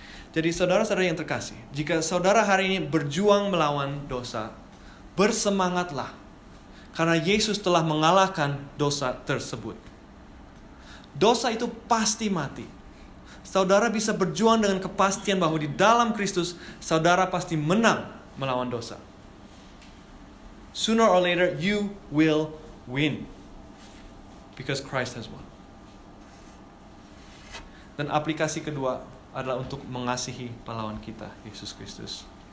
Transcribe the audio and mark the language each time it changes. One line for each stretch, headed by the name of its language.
Indonesian: Jadi saudara-saudara yang terkasih, jika saudara hari ini berjuang melawan dosa, bersemangatlah, karena Yesus telah mengalahkan dosa tersebut. Dosa itu pasti mati. Saudara bisa berjuang dengan kepastian bahwa di dalam Kristus, saudara pasti menang melawan dosa.
English: Sooner or later, you will win. Because Christ has won.
Indonesian: Dan aplikasi kedua adalah untuk mengasihi pahlawan kita, Yesus Kristus.